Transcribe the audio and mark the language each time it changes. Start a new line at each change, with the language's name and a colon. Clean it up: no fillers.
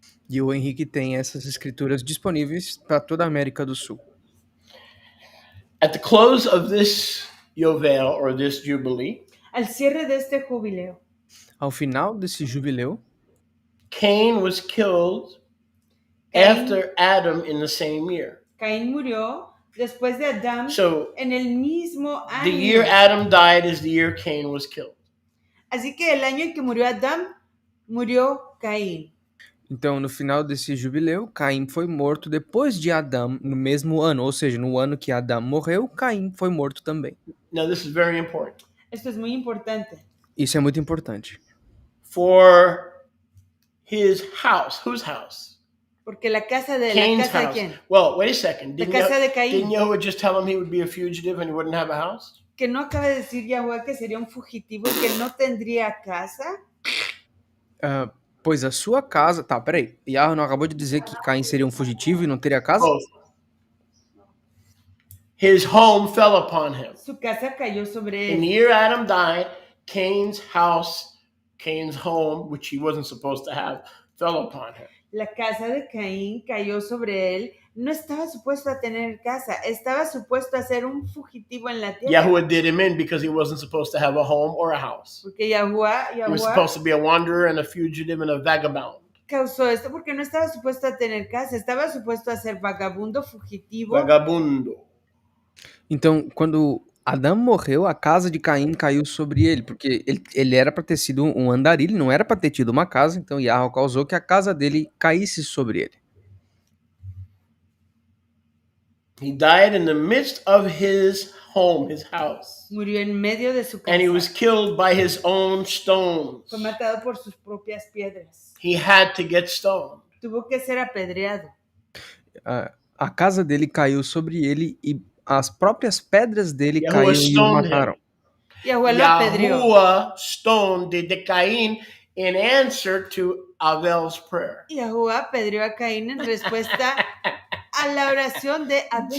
Portuguese: E o Henrique tem essas escrituras disponíveis para toda a América do Sul.
English: At the close of this Yovel, or this Jubilee,
Spanish: al cierre de este jubileo,
Portuguese: ao final desse jubileu,
English: Cain was killed after Adam in the same year.
Spanish: Caín murió después de Adán en el mismo año.
English: The year Adam died is the year Cain was killed.
Spanish: Así que el año en que murió Adán, murió Caín.
Portuguese: Então, no final desse jubileu, Caim foi morto depois de Adão, no mesmo ano, ou seja, no ano que Adão morreu, Caim foi morto também.
English: Now, this is very important.
Spanish: Esto es muy importante.
Portuguese: Isso é muito importante.
English: For his house, whose house?
Spanish: Porque la casa de quién?
English: Well, wait a second.
Spanish: La casa de Caín.
English: Didn't Yahweh just tell him he would be a fugitive and he wouldn't have a house?
Spanish: Que no acaba de decir Yahweh que sería un fugitivo y que no tendría casa.
Portuguese: Pois a sua casa... Tá, peraí. Yahweh não acabou de dizer que Caim seria um fugitivo e não teria casa?
English: Both. His home fell upon him.
Spanish: Su casa cayó sobre él.
English: In the year Adam died, Cain's house, Cain's home, which he wasn't supposed to have, fell upon him.
Spanish: La casa de Caín cayó sobre él. No estaba supuesto a tener casa. Estaba supuesto a ser un fugitivo en la tierra.
English: Yahweh did him in because he wasn't supposed to have a home or a house.
Spanish: Porque Yahweh
English: he was supposed to be a wanderer and a fugitive and a vagabond.
Spanish: Causó esto porque no estaba supuesto a tener casa. Estaba supuesto a ser vagabundo, fugitivo. Vagabundo.
Portuguese: Então, quando Adão morreu, a casa de Caim caiu sobre ele, porque ele era para ter sido um andarilho, não era para ter tido uma casa, então Yahweh causou que a casa dele caísse sobre ele.
English: He died in the midst of his home, his house.
Spanish: Murió en medio de su casa.
English: And he was killed by his own stones.
Spanish: Fue matado por sus propias piedras.
English: He had to get stoned.
Spanish: Tuvo que ser apedreado.
Portuguese: A casa dele caiu sobre ele e as próprias pedras dele caíram e o mataram.
English: Yahuwah stoned the Cain in answer to Abel's prayer.
Spanish: Yahuwah apedreó a Caín en respuesta a la oración de Abel.